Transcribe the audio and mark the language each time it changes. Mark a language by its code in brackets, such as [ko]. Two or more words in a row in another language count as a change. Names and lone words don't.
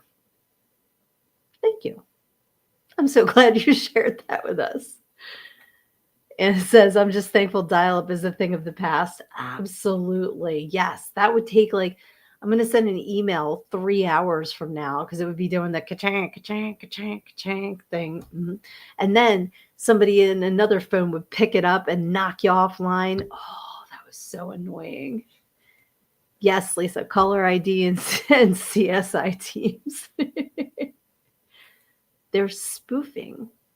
[en] Thank you. I'm so glad you shared that with us. And it says, I'm just thankful dial up is a thing of the past. Absolutely. Yes. That would take like, I'm going to send an email 3 hours from now because it would be doing the ka-chang, ka-chang, ka-chang, ka-chang thing. Mm-hmm. And then somebody in another phone would pick it up and knock you offline. Oh, that was so annoying. Yes, Lisa, caller ID and CSI teams. They're spoofing.